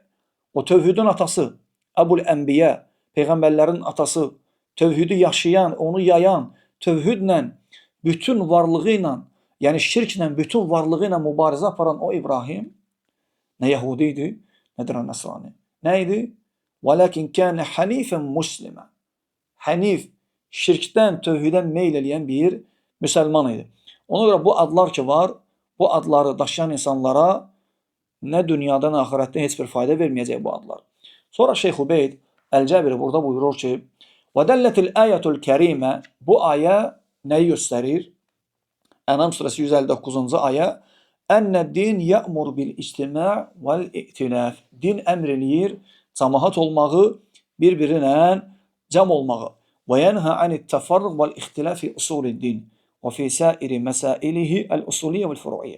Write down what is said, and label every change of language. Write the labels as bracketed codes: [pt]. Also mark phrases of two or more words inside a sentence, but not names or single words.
[az] O tövhidin atası, Əbul Ənbiyə, peyğəmbərlərin atası, tövhidi yaşayan, onu yayan, tövhidlə bütün varlığı ilə, yəni şirklə bütün varlığı ilə mübarizə aparan o İbrahim nə Yahudi idi, nə də Nəsrani. Nə idi? [ar] وَلَكِنْ كَانَ حَنِيفًا مُسْلِمًا. [az] Hənif, şirkdən, tövhidən meyl eləyən bir müsəlman idi. Ona görə bu adlar ki var, bu adları daşıyan insanlara nə dünyadan, axirətdən heç bir fayda verməyəcək bu adlar. Sonra Şeyx Ubeyd Əl-Cəbiri burada buyurur ki, [ar] وَدَلَّتِ الْآيَةُ الْكَرِيمə. [az] Bu ayə nəyi göstərir? Ənam surəsi 159-cu ayə. [ar] الدين يأمر بالاجتماع والائتلاف. [az] Din əmr eləyir cəmaət olmağı, bir-birinə cəm olmağı. [ar] وينهى عن التفرق والاختلاف في أصول الدين وفي سائر مسائله الأصولية والفروعية.